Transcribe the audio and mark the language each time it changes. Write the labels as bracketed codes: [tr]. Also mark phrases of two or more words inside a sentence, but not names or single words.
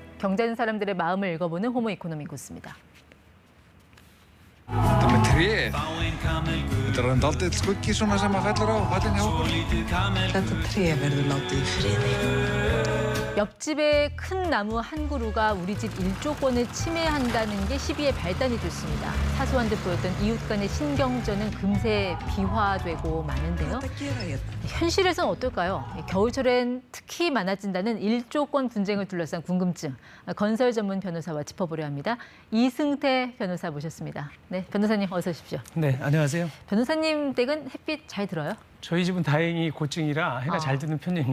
[ko] 경제하는 사람들의 마음을 읽어보는 호모 이코노미코스입니다. [is] Þetta með tréð. Þetta er dálítið skuggi svona sem að fellur á pallinn hjá okkur. Þetta tré verður látið í friði. [ko] 옆집의 큰 나무 한 그루가 우리 집 일조권을 침해한다는 게 시비의 발단이 됐습니다. 사소한 듯 보였던 이웃 간의 신경전은 금세 비화되고 마는데요. [is] Þetta gera ég. [ko] 현실에서는 어떨까요? 겨울철엔 특히 많아진다는 일조권 분쟁을 둘러싼 궁금증. 건설 전문 변호사와 짚어보려 합니다. 이승태 변호사 모셨습니다. 네, 변호사님 어서 오십시오. 네, 안녕하세요. 변호사님 댁은 햇빛 잘 들어요? 저희 집은 다행히 고층이라 해가 잘 드는 편입니다.